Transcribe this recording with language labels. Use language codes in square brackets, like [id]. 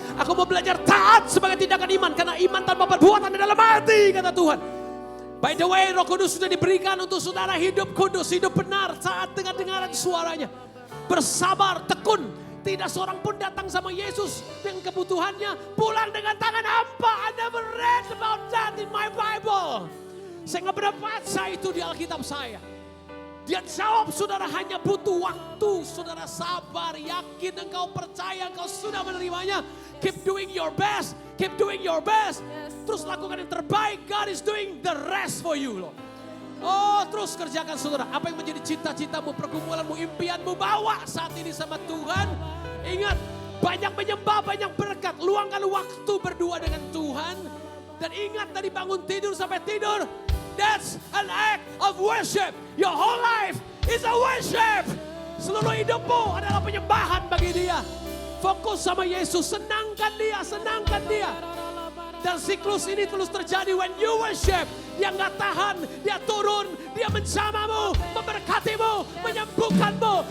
[id] Aku mau belajar taat sebagai tindakan iman. Karena iman tanpa perbuatan adalah mati, kata Tuhan. By the way, Roh Kudus sudah diberikan untuk saudara hidup kudus, hidup benar saat dengar-dengaran suaranya. Bersabar, tekun. Tidak seorang pun datang sama Yesus dengan kebutuhannya, pulang dengan tangan hampa. Kenapa? [en] I never read about that in my Bible. [id] Saya nggak pernah baca itu di Alkitab saya. Dia jawab, saudara hanya butuh waktu. Saudara sabar, yakin, engkau percaya, engkau sudah menerimanya. [en] Keep doing your best, keep doing your best. [id] Terus lakukan yang terbaik, [en] God is doing the rest for you loh. [id] Oh, terus kerjakan saudara. Apa yang menjadi cita-citamu, pergumulanmu, impianmu, bawa saat ini sama Tuhan. Ingat, banyak menyembah, banyak berkat. Luangkan waktu berdua dengan Tuhan. Dan ingat dari bangun tidur sampai tidur, [en] that's an act of worship. Your whole life is a worship. [id] Seluruh hidupmu adalah penyembahan bagi Dia. Fokus sama Yesus, senangkan Dia, senangkan Dia. Dan siklus ini terus terjadi [en] when you worship. [id] Dia nggak tahan, dia turun, dia menjamamu, memberkatimu, menyembuhkanmu.